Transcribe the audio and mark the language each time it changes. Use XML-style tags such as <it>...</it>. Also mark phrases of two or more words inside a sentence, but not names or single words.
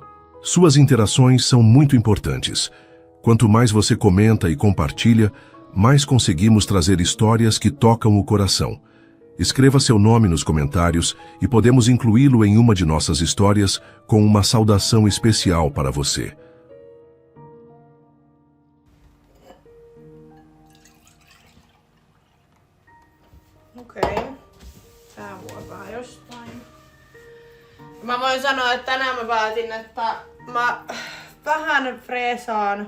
<pt>Suas interações são muito importantes. Quanto mais você comenta e compartilha, mais conseguimos trazer histórias que tocam o coração. Escreva seu nome nos comentários e podemos incluí-lo em uma de nossas histórias com uma saudação especial para você.</pt> <fi>Okei. Tää vuopaa jostain. Mä voin sanoa, että tänään mä päätin, että mä vähän freesaan.</fi>